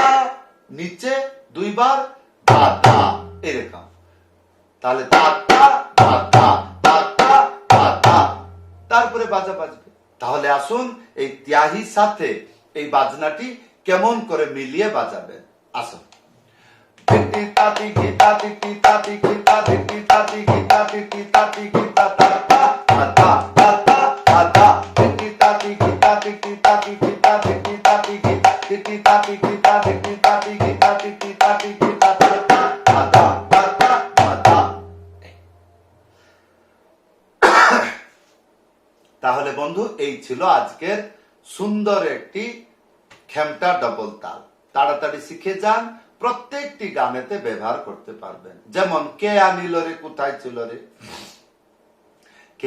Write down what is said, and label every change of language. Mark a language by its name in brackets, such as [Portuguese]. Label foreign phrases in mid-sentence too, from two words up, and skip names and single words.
[Bangla] নিচে দুইবার ধাধা এরকম তাহলে তাত্তা ধাধা তাত্তা ধাধা তারপরে বাজা বাজবে তাহলে আসুন এই ত্যাহির সাথে এই বাজনাটি কেমন করে মিলিয়ে বাজাবেন আসুন Titi tati gita titi tati gita titi tati gita titi tati gita ta ta ta ta ta ta ta titi tati gita titi tati gita titi tati gita titi tati gita titi tati gita titi tati gita ta ta ta ta ta ta ta তাহলে বন্ধু এই ছিল আজকের সুন্দর একটি খেমটা ডবল তাল তাড়াতাড়ি শিখে যান প্রত্যেকটি গানেতে ব্যবহার করতে পারবেন যেমন কে আনিল রে কোথায় ছিল রে কে